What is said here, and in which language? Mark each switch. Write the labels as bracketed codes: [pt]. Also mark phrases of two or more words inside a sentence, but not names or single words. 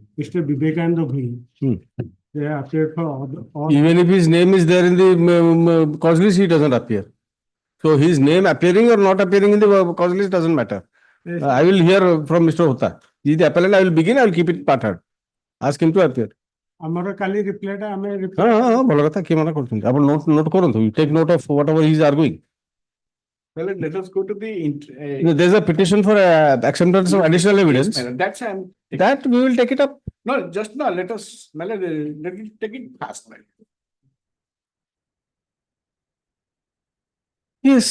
[en] Mr. Vivekananda V. They have appeared for all. Even if his name is there in the cause list, he doesn't appear. So his name appearing or not appearing in the cause list doesn't matter. Yes. I will hear from Mr. Hota. He is the appellant. I will begin. I will keep it part-heard. Ask him to appear. [or] ଆମର କାଲି ରିପ୍ଲାଇଟା ଆମେ ହଁ ଭଲ କଥା କିଏ ମନା କରୁଛନ୍ତି ଆପଣ ନୋଟ କରନ୍ତୁ [en] take note of whatever he is arguing Well, let us go to the there is a petition for acceptance of additional evidence that's that we will take it up. No, just no, let us let us take it fast, man. Yes,